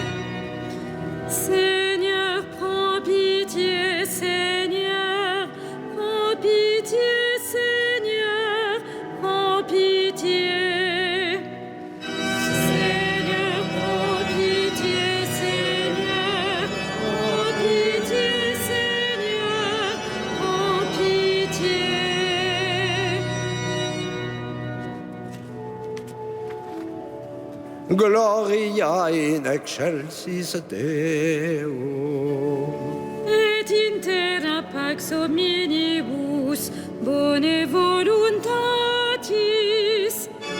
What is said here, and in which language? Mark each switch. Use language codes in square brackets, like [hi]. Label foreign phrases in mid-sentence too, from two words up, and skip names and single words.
[fr] Seigneur, prends pitié, Seigneur, prends pitié, Seigneur, prends pitié. Seigneur, prends pitié, Seigneur, prends pitié, Seigneur, prends pitié. [la] Gloria in excelsis Deo. Et in terra pax omnibus bone voluntatis.